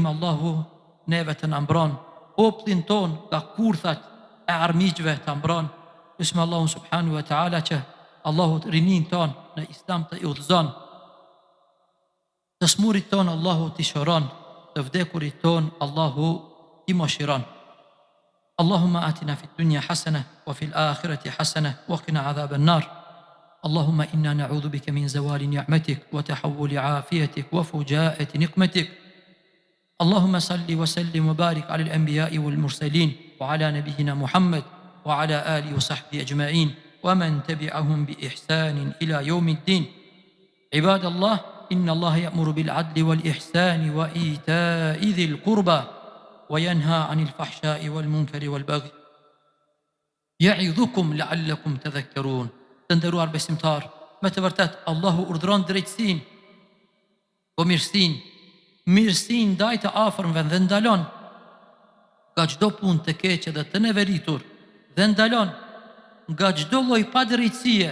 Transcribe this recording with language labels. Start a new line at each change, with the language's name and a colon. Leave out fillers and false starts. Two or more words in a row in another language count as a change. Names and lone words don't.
Albanian: Allahu neve të na mbron, popullin ton nga kurthat e armiqve të mbron. Lusim Allahu
Arabic: سبحانه وتعالى
Albanian: që Allahu të rinin ton në Islam të udhëzon, të smurit ton Allahu t'i shëron, të vdekurit ton Allahu t'i mëshiron.
Arabic: اللهم آتنا في الدنيا حسنة وفي الآخرة حسنة وقنا عذاب النار. اللهم إنا نعوذ بك من زوال نعمتك وتحول عافيتك وفجاءة نقمتك. اللهم صل وسلم وبارك على الأنبياء والمرسلين وعلى نبينا محمد وعلى آله وصحبه أجمعين ومن تبعهم بإحسان إلى يوم الدين. عباد الله، إن الله يأمر بالعدل والإحسان وإيتاء ذي القربى وينهى عن الفحشاء والمنكر والبغي يعظكم لعلكم تذكرون.
Albanian: Të nderuar besimtar, me të vërtet Allahu urdhëron drejtësinë, po mirësinë ndaj të afërmve dhe ndalon nga çdo punë të keqe dhe të neveritur, dhe ndalon nga çdo lloj padrejtësie.